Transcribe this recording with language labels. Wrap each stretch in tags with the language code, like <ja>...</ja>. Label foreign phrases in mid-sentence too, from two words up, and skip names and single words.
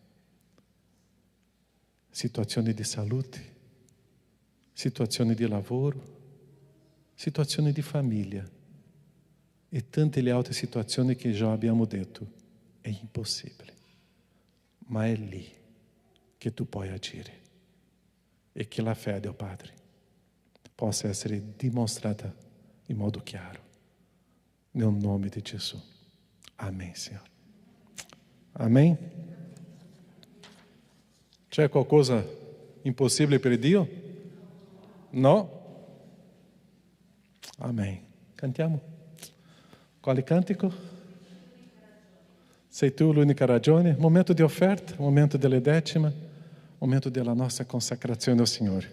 <it>Situazioni di salute, situazioni di lavoro, situazioni di famiglia e tante le altre situazioni che già abbiamo detto. È impossibile, ma è lì che tu puoi agire e che la fede, oh Padre, possa essere dimostrata in modo chiaro. Nel nome di Gesù.</it> <pt>Amém, Senhor. Amém?</pt> <it>C'è qualcosa impossibile per Dio? No? Amém. Cantiamo. Quale cantico? Sei tu l'unica ragione? Momento di offerta, momento delle decima, momento della nostra consacrazione al Signore.</it>